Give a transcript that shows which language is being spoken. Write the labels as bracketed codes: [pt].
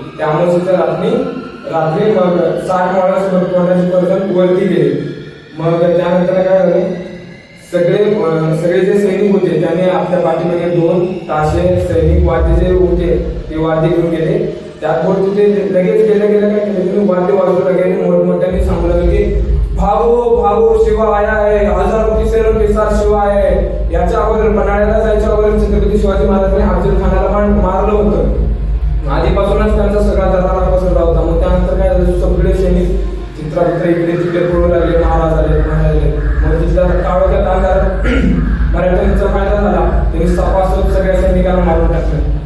[mr] त्या अमावस्येच्या रात्री मग 60 मावळ्यासोबत कोर्टाचे पर्जन वरती गेले. मग त्यानंतर काय झाले, सगळे जे सैनिक होते त्यांनी आपल्या पाठीमागे 2 ताशे सैनिक वाद्य जे होते ते वाद्य घेऊन गेले. त्यात तिथे लगेच गेल्या काय केलं, वाद्य वाजवू लागले. मोठमोठ्याने सांगू लागले की [hi] भागो भागो शिवा आया है, 1000 किसेरों के साथ शिवा है. [mr] याच्या अगोदर पन्हाळ्याला जायच्या अगोदर छत्रपती शिवाजी महाराजांनी अफजल खानाला मारलं होतं. आधीपासूनच त्यांचा सगळा दरारा पसरला होता. मग त्यानंतर काय झालं, सगळे सैनिक चित्राभित्र इकडे तिकडे पळू लागले. महाराज आले. मग तिथला काळोख्यात अंधार मराठ्यांचा फायदा झाला. त्यांनी सपासप सगळ्या सैनिकांना मारून टाकलं.